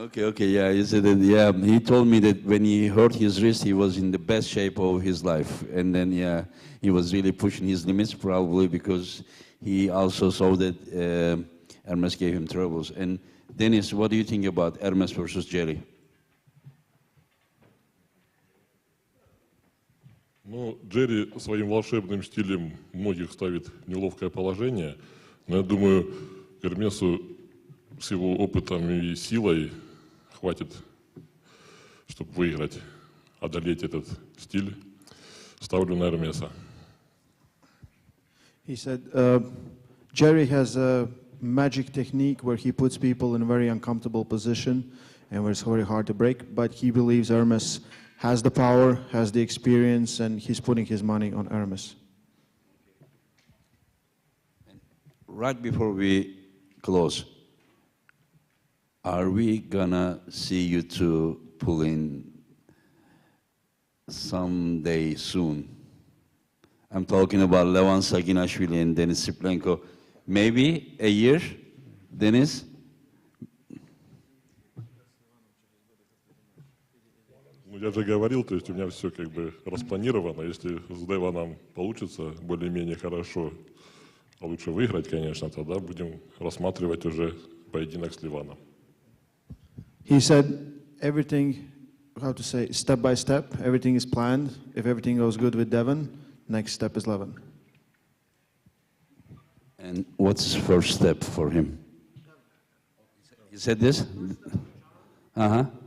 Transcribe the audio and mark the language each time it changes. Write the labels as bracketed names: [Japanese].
[English] Okay, yeah, he said that, yeah, he told me that when he hurt his wrist, he was in the best shape of his life. And then, yeah, he was really pushing his limits, probably because he also saw that Hermes gave him troubles. And Dennis, what do you think about Hermes versus Jerry? [Russian] Ну, Джерри своим волшебным стилем многих ставит в неловкое положение, но я думаю, Эрмесу с его опытом и силой хватит, чтобы выиграть, одолеть этот стиль. Ставлю на Эрмеса. [English] He said, Jerry has a magic technique where he puts people in a very uncomfortable position and where it's very hard to break, but he believes Hermes has the power, has the experience, and he's putting his money on Hermes. Right before we close, are we gonna see you two pull in someday soon? I'm talking about Levan Saginashvili and Denis Siplenko. Maybe a year, Denis? [Russian] Ну, я же говорил, то есть у меня все как бы распланировано. Если с Деваном получится более-менее хорошо, а лучше выиграть, конечно, тогда будем рассматривать уже поединок с Ливаном. [English] He said everything, how to say, step by step, everything is planned. If everything goes good with Devon, next step is Levin. And what's the first step for him? He said this? Uh-huh.